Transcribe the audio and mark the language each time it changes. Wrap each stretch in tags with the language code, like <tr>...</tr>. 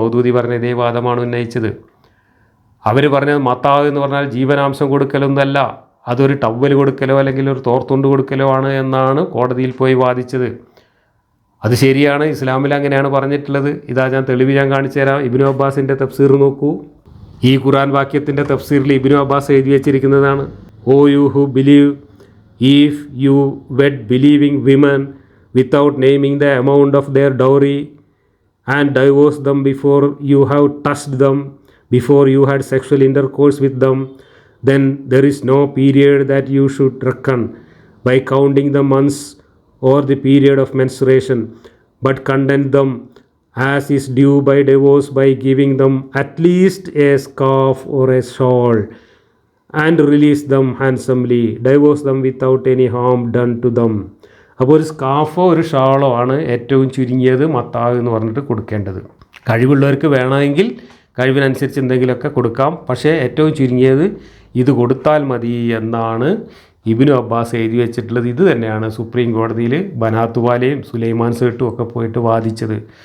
<ml>മൗദൂദി പറഞ്ഞ ഇതേ വാദമാണ് ഉന്നയിച്ചത്. അവർ പറഞ്ഞത് മത്താവ് എന്ന് പറഞ്ഞാൽ ജീവനാംശം കൊടുക്കലൊന്നല്ല, അതൊരു ടവ്വൽ കൊടുക്കലോ അല്ലെങ്കിൽ ഒരു തോർത്തുണ്ട് കൊടുക്കലോ ആണ് എന്നാണ് കോടതിയിൽ പോയി വാദിച്ചത്. അത് ശരിയാണ്, ഇസ്ലാമിൽ അങ്ങനെയാണ് പറഞ്ഞിട്ടുള്ളത്. ഇതാ തെളിവ് കാണിച്ചു തരാം. ഇബ്നു അബ്ബാസിൻ്റെ തഫ്സീർ നോക്കൂ. ഈ ഖുർആൻ വാക്യത്തിൻ്റെ തഫ്സീറിൽ ഇബ്നു അബ്ബാസ് എഴുതി വച്ചിരിക്കുന്നതാണ്:</ml> <en>O you who believe, if you wed believing women without naming the amount of their dowry and divorce them before you have touched them, before you had sexual intercourse with them, then there is no period that you should reckon by counting the months or the period of menstruation, but content them as is due by divorce by giving them at least a scarf or a shawl, and release them handsomely, divorce them without any harm done to them.</en> <ml>അപ്പോൾ ഒരു സ്കാർഫോ ഒരു ഷാളോ ആണ് ഏറ്റവും ചുരുങ്ങിയത് മത്താവ് എന്ന് പറഞ്ഞിട്ട് കൊടുക്കേണ്ടത്. കഴിവുള്ളവർക്ക് വേണമെങ്കിൽ കഴിവിനനുസരിച്ച് എന്തെങ്കിലുമൊക്കെ കൊടുക്കാം, പക്ഷേ ഏറ്റവും ചുരുങ്ങിയത് ഇത് കൊടുത്താൽ മതി എന്നാണ് ഇബ്നു അബ്ബാസ് എഴുതി വെച്ചിട്ടുള്ളത്. ഇത് തന്നെയാണ് സുപ്രീം കോടതിയിൽ ബനാത്തുവാലയും സുലൈമാൻ സേട്ടും ഒക്കെ പോയിട്ട് വാദിച്ചത്.</ml>